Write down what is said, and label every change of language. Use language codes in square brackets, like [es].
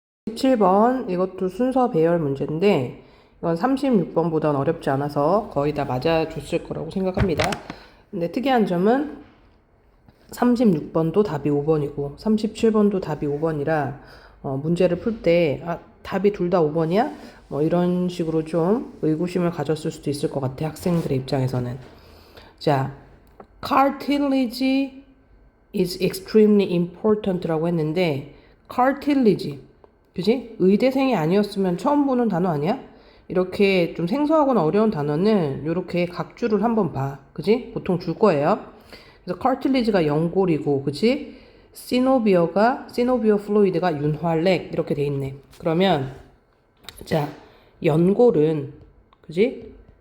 [ko] 17번 이것도 순서 배열 문제인데 이건 36번보다는 어렵지 않아서 거의 다 맞아줬을 거라고 생각합니다. 근데 특이한 점은 36번도 답이 5번이고 37번도 답이 5번이라 문제를 풀 때 답이 둘 다 5번이야? 뭐 이런 식으로 좀 의구심을 가졌을 수도 있을 것 같아, 학생들의 입장에서는. [en] 자, cartilage is extremely important라고 했는데 cartilage, 그지? [ko] 의대생이 아니었으면 처음 보는 단어 아니야? 이렇게 좀 생소하거나 어려운 단어는 이렇게 각주를 한번 봐, 그지? 보통 줄 거예요. 그래서 cartilage가 연골이고, 그지? 시노비어 플루이드가 윤활렉 이렇게 돼 있네. 그러면 자, 연골은, 그지?